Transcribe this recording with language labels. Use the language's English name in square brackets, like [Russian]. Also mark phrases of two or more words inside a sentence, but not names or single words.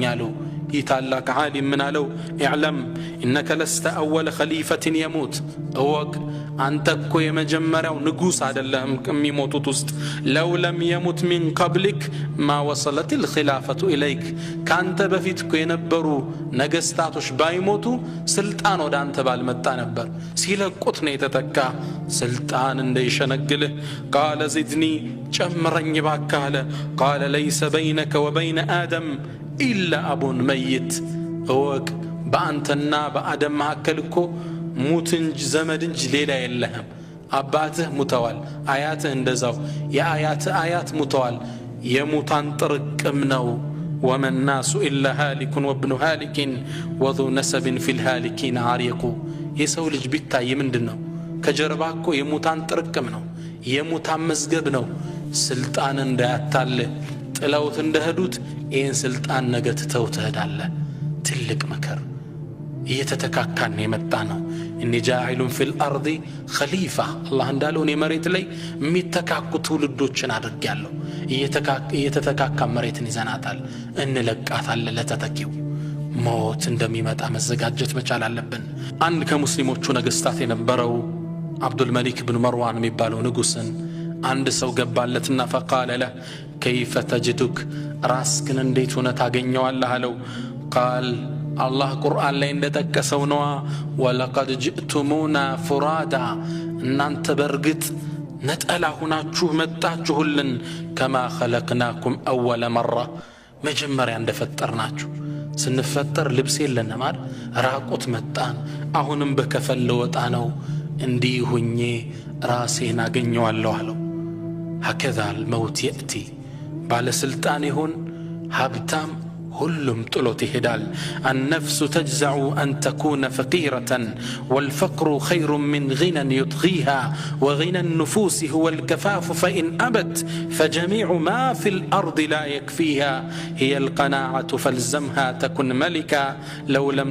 [Amharic] አለው ይታላቅ ዓሊም ምን አለው [Arabic] اعلم انك لست اول خليفه يموت [Amharic] እወቅ አንተ እኮ የመጀመሪያው ንጉስ አይደለም ከሚሞቱት ውስጥ [Arabic] لو لم يمت من قبلك ما وصلت الخلافه [Amharic] اليك ካንተ በፊት እኮ የነበሩ ነገስታቶች ባይሞቱ ስልጣን ወደ አንተ ባልመጣ ነበር ሲለቁት ነው የተተካ ስልጣን እንደይሸነግልህ [Arabic] قال زدني [Amharic] ጨምረኝ ባካለ [Arabic] قال ليس بينك وبين آدم إلا أب ميت [Amharic] እወቅ በአንተና በአደም መካከል እኮ ሙት እንጂ ዘመድ እንጂ ሌላ የለህም አባትህ ሙተዋል አያትህ እንደዛው የአያትህ አያት ሙተዋል የሙታን ጥርቅም ነው [Arabic] وما الناس إلا هالك وابن هالك وذو نسب في الهالكين عريق [Amharic] የሰው ልጅ ቢታይ ምንድነው ከጀርባ እኮ የሙታን ጥርቅም ነው የሙታን መዝገብ ነው ስልጣን እንዳያታል ጥለውት እንደሄዱት ይህን ስልጣን ነገ ትተው ትሄዳለህ ትልቅ መከር እየተተካካን የመጣ ነው [Arabic] إني جاعل في الأرض خليفة [Amharic] አላህ እንዳለው እኔ መሬት ላይ የሚተካኩ ትውልዶችን አድርጌያለሁ እየተተካካ መሬትን ይዘናታል እንለቃታለን ለተተኪው ሞት እንደሚመጣ መዘጋጀት መቻል አለብን አንድ ከሙስሊሞቹ ነገስታት የነበረው አብዱል መሊክ ብን መርዋን የሚባለው ንጉስን አንድ ሰው [Arabic] ገባለትና فقال له كيف تجدك راسكن [Amharic] እንዴት ሆነ ታገኘዋለህ አለው [Arabic] قال الله [Amharic] قرآن ላይ እንደተከሰው ነው [Arabic] ولقد جئتمونا فرادا [Amharic] እናንተ በርግጥ ነጠላ ሆናችሁ መጣችሁልን [Arabic] كما خلقناكم اول مره [Amharic] መጀመሪያ እንደፈጠርናችሁ ስንፈጠር ልብስ የለንም አይደል ራቁት መጣን አሁንም በከፈል ለወጣ ነው እንዲህ ሆኜ ራሴን አገኘዋለሁ አለው [Arabic] هكذا الموت يأتي [Amharic] ባለስልጣን ይሁን ሀብታም ሁሉም ጥሎት ይሄዳል [Arabic] النفس تجزع أن تكون فقيرة والفقر خير من غنى يطغيها وغنى النفوس هو الكفاف فإن أبت فجميع ما في الأرض لا يكفيها هي القناعة فالزمها تكن ملكا لو لم